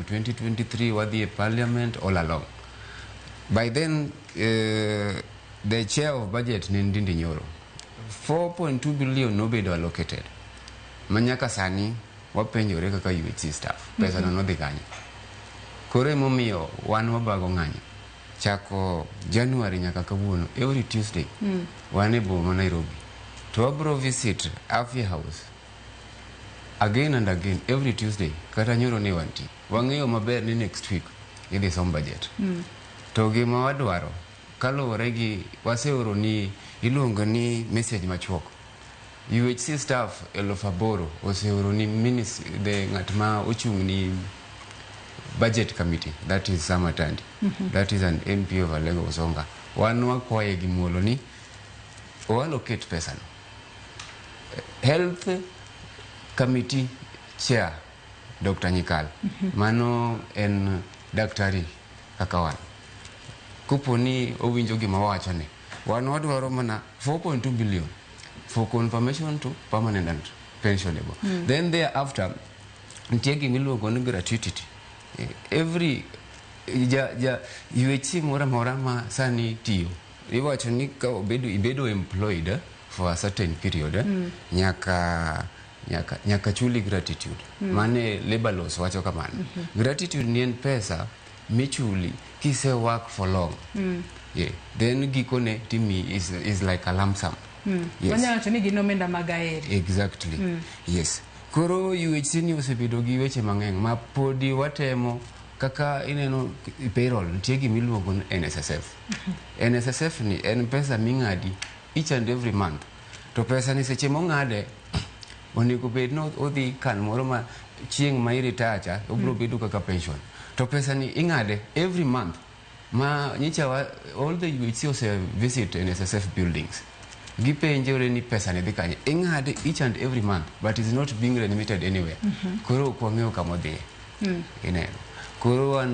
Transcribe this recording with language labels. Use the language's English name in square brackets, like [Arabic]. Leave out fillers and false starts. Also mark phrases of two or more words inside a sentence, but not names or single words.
[English] 2023 [Luo (Kenya and Tanzania)] wadhi e [English] parliament all along. By then, the chair of budget Ndindi Nyoro, 4.2 billion nobedo allocated. [Luo (Kenya and Tanzania)] Manyaka sani wapenjore kaka UHC staff. Pesa no dhi kanye. Kore momiyo wan wabago ng'anyo. Chako January nyaka kawuono, [English] every Tuesday, [Luo (Kenya and Tanzania)] wan e boma Nairobi. To wabro [English] visit Afya House again and again every Tuesday. [Luo (Kenya and Tanzania)] Kata nyoro ne wanti. Wang'eyo maber ni [English] next week [Luo (Kenya and Tanzania)] idhi som budget. To gima wadwaro kaluwore gi waseoro ni iluongo ni message machuok. UHC staff 8,000 oseoro ni the ng'at ma ochung' ni [English] budget committee, that is Samatandi. That is an MP of Alego Usonga. [Luo (Kenya and Tanzania)] Wan wakwaye gi muolo ni o allocate pesa no. [English] Health committee chair Dr. Nyikal. [Luo (Kenya and Tanzania)] Mano en daktari kaka wan. Kupo ni owinjo gima wachone. Wan wadwaro mana [English] 4.2 billion for confirmation to permanent and pensionable. Then thereafter, [Luo (Kenya and Tanzania)] ntie gimiluongo ni gratuity. Every UHC mora ma sani tiyo. Iwacho ni ka ibedo [English] employed for a certain period, [Luo (Kenya and Tanzania)] nyaka chuli gratitude. Mane [English] labor laws [Luo (Kenya and Tanzania)] wacho kamano. Gratitude ni en pesa michuli kise [English] work for long. Yeah. Then [Luo (Kenya and Tanzania)] gikone timi [English] is like a lump sum. Yes. Exactly. Yes. [Luo (Kenya and Tanzania)] Koro UHC ni osebedo gi weche mang'eny ma podi watemo kaka ineno payroll nitie gimiluongo ni NSSF. NSSF ni en pesa ming'adi [English] each and every month. [Luo (Kenya and Tanzania)] To pesa ni seche mong'ade onego bed no odhi kan moro ma chieng' ma iritacha obro bedo kaka pension. To pesa ni ing'ade [English] every month. [Luo (Kenya and Tanzania)] Ma nyicha [English] all the UHC [Luo (Kenya and Tanzania)] ose [English] visit NSSF buildings. [Luo (Kenya and Tanzania)] Gipenjore ni pesa ni dhi kanye. [English] Ing'ade each and every month, but is not being remitted anywhere. [Luo (Kenya and Tanzania)] Koro kwang'eyo kamodhiye. Ineno. Koro